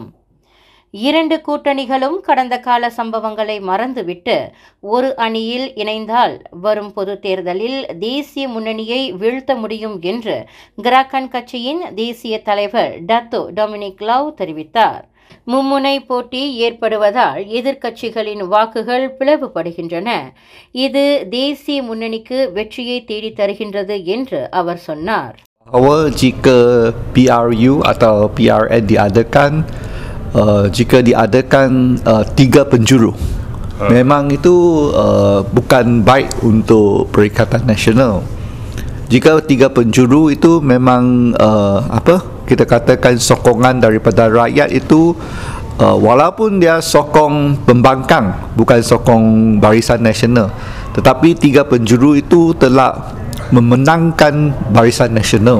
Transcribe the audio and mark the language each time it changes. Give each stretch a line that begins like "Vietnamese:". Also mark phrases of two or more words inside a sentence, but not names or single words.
Tamil: 2 கூட்டணிகளும் கடந்த கால சம்பவங்களை மறந்துவிட்டு ஒரு அணியில் இணைந்தால் வரும் பொது தேர்தலில் தேசிய முன்னணியை வீழ்த்த முடியும் என்று கிராக்கன் கட்சியின் தேசிய தலைவர் டத்தோ டொமினிக் லவ் தெரிவித்தார். மும்முனை போட்டி ஏற்படுவதால் எதிர்க்கட்சிகளின் வாக்குகள் பிளவுபடுகின்றன. இது தேசிய முன்னணிக்கு வெற்றியை தேடி தருகின்றது என்று அவர் சொன்னார்.
Malay: Jika PRU atau PRN diadakan, jika diadakan 3 penjuru, memang itu bukan baik untuk Perikatan Nasional. Jika 3 penjuru itu memang kita katakan sokongan daripada rakyat itu, walaupun dia sokong pembangkang bukan sokong Barisan Nasional, tetapi 3 penjuru itu telah memenangkan Barisan Nasional.